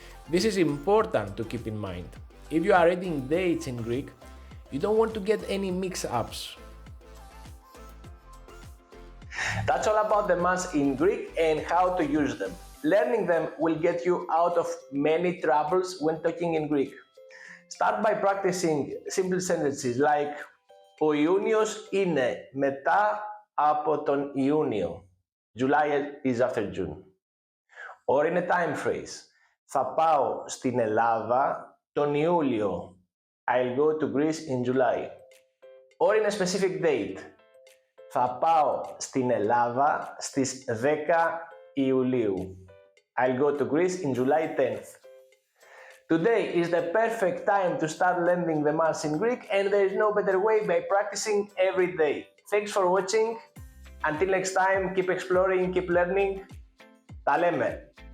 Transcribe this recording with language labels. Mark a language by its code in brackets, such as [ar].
[en] This is important to keep in mind. If you are reading dates in Greek, you don't want to get any mix-ups. That's all about the months in Greek and how to use them. Learning them will get you out of many troubles when talking in Greek. Start by practicing simple sentences like [el] ο Ιούνιος είναι μετά από τον Ιούνιο. [en] July is after June. Or in a time phrase. [el] Θα πάω στην Ελλάδα τον Ιούλιο. [en] I'll go to Greece in July. Or in a specific date. [el] Θα πάω στην Ελλάδα στις 10 Ιουλίου. [en] I'll go to Greece in July 10th. Today is the perfect time to start learning the months in Greek, and there is no better way by practicing every day. Thanks for watching. Until next time, keep exploring, keep learning. [el] Τα λέμε!